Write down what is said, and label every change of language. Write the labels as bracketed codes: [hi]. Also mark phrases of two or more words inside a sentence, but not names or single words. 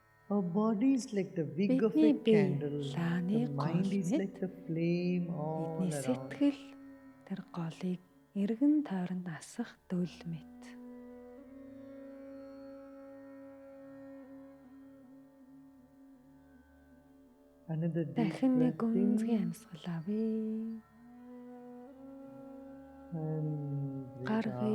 [en] Our body is like the wick of a [mn] Бидний бие [en] candle. [mn] лааны [en] The mind [mn] гол [en] is [mn] мэт. [en] like the flame all [mn] Бидний [en] around. [mn] сэтгэл тэр голыг эргэн тойронд асах дөл мэт. [en] Another deep [mn] Дахин нэг [en] breath [mn] гүнзгий [en] in [mn] амьсгал авъя. [en] and breathe [mn] Гаргая.